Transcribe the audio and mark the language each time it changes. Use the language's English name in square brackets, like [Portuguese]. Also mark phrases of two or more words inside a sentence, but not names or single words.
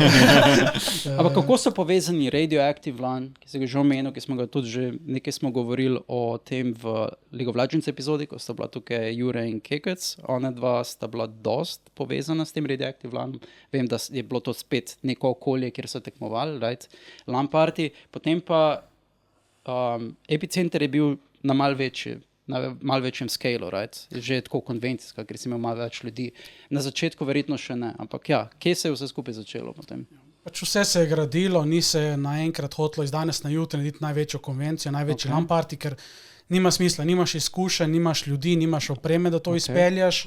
[Slovenian] Ampak kako so povezani Radioactive LAN, ki se ga že omenil, ki smo ga tudi že nekaj smo govorili o tem v League of Legends epizodi, ko sta bila tukaj Jure in Kekec, ona dva sta bila dost povezana s tem Radioactive LAN. Vem, da je bilo to spet neko okolje, kjer so tekmovali, right? [English] LAN party, [Slovenian] potem pa Epicenter je bil na malo večjem scale, right? Že tako konvencijska, ker si imel malo več ljudi. Na začetku verjetno še ne, ampak ja, kje se je vse skupaj začelo potem? Pač vse se je gradilo, ni se naenkrat hotelo iz danes na jutri narediti največjo konvencijo, največji [English] LAN party, [Slovenian] ker nima smisla, nimaš izkušenj, nimaš ljudi, nimaš opreme, da to izpeljaš.